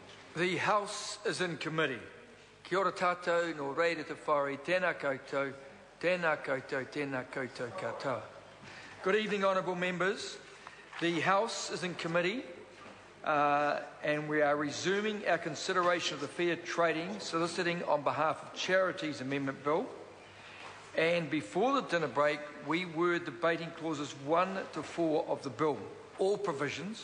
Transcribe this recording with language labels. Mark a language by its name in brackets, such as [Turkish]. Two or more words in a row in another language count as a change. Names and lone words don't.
[English] The House is in committee. [Māori] Kia ora tātou, no reira te whare, tēnā koutou, tēnā koutou, tēnā koutou katoa. [English] Good evening, honourable members. The House is in committee and we are resuming our consideration of the Fair Trading, Soliciting on behalf of Charities Amendment Bill. And before the dinner break, we were debating clauses 1 to 4 of the bill, all provisions.